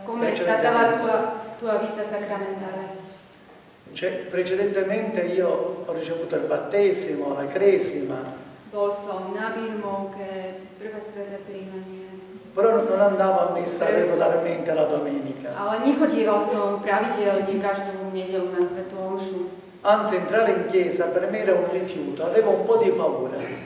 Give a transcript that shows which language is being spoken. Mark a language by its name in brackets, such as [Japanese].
[Italian] Come è stata la tua vita sacramentale? Cioè, precedentemente io ho ricevuto il battesimo, la cresima. [Slovak] Bol som na birmovke, prvé sveté príjmanie. [Italian] Però non andavo a messa regolarmente la domenica. [Slovak] Ale nechodieval som pravidelne každú nedeľu na svätú omšu. [Italian] Anzi, entrare in chiesa per me era un rifiuto, avevo un po' di paura.